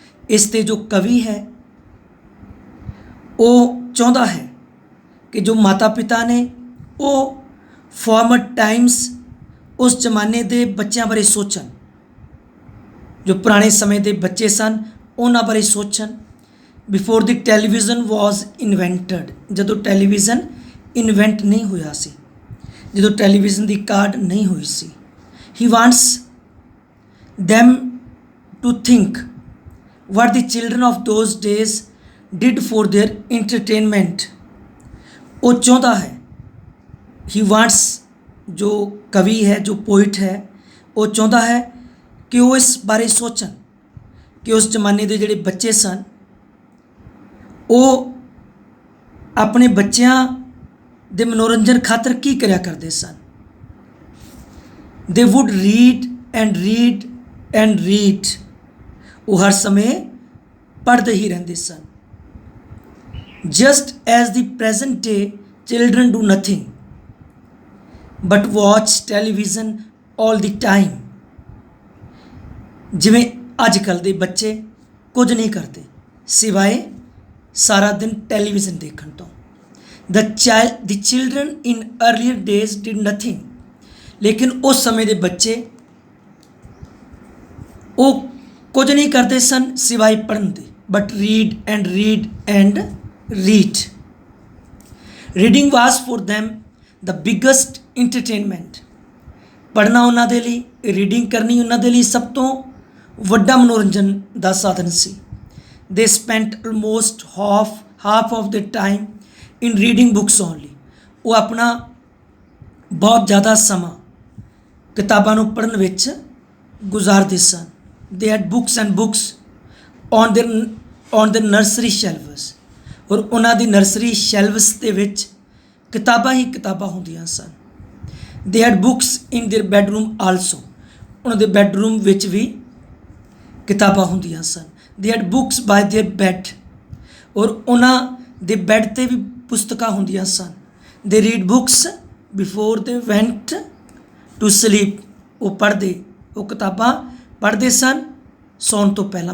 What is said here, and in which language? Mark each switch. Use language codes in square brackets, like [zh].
[pa] ਇਸ 'ਤੇ ਜੋ ਕਵੀ ਹੈ ਉਹ ਚਾਹੁੰਦਾ ਹੈ ਕਿ ਜੋ ਮਾਤਾ ਪਿਤਾ ਨੇ ਉਹ ਫਾਰਮਰ ਟਾਈਮਸ ਉਸ ਜ਼ਮਾਨੇ ਦੇ ਬੱਚਿਆਂ ਬਾਰੇ ਸੋਚਣ, ਜੋ ਪੁਰਾਣੇ ਸਮੇਂ ਦੇ ਬੱਚੇ ਸਨ ਉਹਨਾਂ ਬਾਰੇ ਸੋਚਣ। [en] before the television was invented, [pa] ਜਦੋਂ ਟੈਲੀਵਿਜ਼ਨ ਇਨਵੈਂਟ ਨਹੀਂ ਹੋਇਆ ਸੀ, ਜਦੋਂ ਟੈਲੀਵਿਜ਼ਨ ਦੀ ਕਾਢ ਨਹੀਂ ਹੋਈ ਸੀ। [en] He wants them to think what the children of those days did for their entertainment। [pa] ਉਹ ਚਾਹੁੰਦਾ ਹੈ, [en] he wants, [pa] ਜੋ ਕਵੀ ਹੈ, ਜੋ ਪੋਇਟ ਹੈ, ਉਹ ਚਾਹੁੰਦਾ ਹੈ ਕਿ ਉਹ ਇਸ ਬਾਰੇ ਸੋਚਣ ਕਿ ਉਸ ਜ਼ਮਾਨੇ ਦੇ ਜਿਹੜੇ ਬੱਚੇ ਸਨ ਉਹ ਆਪਣੇ ਬੱਚਿਆਂ ਦੇ ਮਨੋਰੰਜਨ ਖਾਤਰ ਕੀ ਕਰਿਆ ਕਰਦੇ ਸਨ। [en] they would read and read and read. [pa] ਉਹ ਹਰ ਸਮੇਂ ਪੜ੍ਹਦੇ ਹੀ ਰਹਿੰਦੇ ਸਨ। [en] Just as the present day children do nothing but watch television all the time. [pa] ਜਿਵੇਂ ਅੱਜ ਕੱਲ੍ਹ ਦੇ ਬੱਚੇ ਕੁਝ ਨਹੀਂ ਕਰਦੇ ਸਿਵਾਏ ਸਾਰਾ ਦਿਨ ਟੈਲੀਵਿਜ਼ਨ ਦੇਖਣ ਤੋਂ। [en] The children in earlier days did nothing. [pa] ਲੇਕਿਨ ਉਸ ਸਮੇਂ ਦੇ ਬੱਚੇ ਉਹ ਕੁਝ ਨਹੀਂ ਕਰਦੇ ਸਨ ਸਿਵਾਏ ਪੜ੍ਹਨ ਦੇ, [en] But read and read and read. Reading was for them the biggest entertainment. [pa] ਪੜ੍ਹਨਾ ਉਹਨਾਂ ਦੇ ਲਈ, ਰੀਡਿੰਗ ਕਰਨੀ ਉਹਨਾਂ ਦੇ ਲਈ ਸਭ ਤੋਂ ਵੱਡਾ ਮਨੋਰੰਜਨ ਦਾ ਸਾਧਨ ਸੀ। [en] They spent almost half of the time in reading books only. [pa] ਉਹ ਆਪਣਾ ਬਹੁਤ ਜ਼ਿਆਦਾ ਸਮਾਂ ਕਿਤਾਬਾਂ ਨੂੰ ਪੜ੍ਹਨ ਵਿੱਚ ਗੁਜ਼ਾਰਦੇ ਸਨ। [en] they had books and books on the nursery shelves। [pa] ਔਰ ਉਹਨਾਂ ਦੀ ਨਰਸਰੀ ਸ਼ੈਲਵਸ ਦੇ ਵਿੱਚ ਕਿਤਾਬਾਂ ਹੀ ਕਿਤਾਬਾਂ ਹੁੰਦੀਆਂ ਸਨ। [en] they had books in their bedroom also। [pa] ਉਹਨਾਂ ਦੇ ਬੈਡਰੂਮ ਵਿੱਚ ਵੀ ਕਿਤਾਬਾਂ ਹੁੰਦੀਆਂ ਸਨ। [en] they had books by their bed। [pa] ਔਰ ਉਹਨਾਂ ਦੇ ਬੈੱਡ 'ਤੇ ਵੀ ਪੁਸਤਕਾਂ ਹੁੰਦੀਆਂ ਸਨ। [en] they read books before they went to sleep। [pa] ਉਹ ਪੜ੍ਹਦੇ, ਉਹ ਕਿਤਾਬਾਂ ਪੜ੍ਹਦੇ ਸਨ ਸੌਣ ਤੋਂ ਪਹਿਲਾਂ।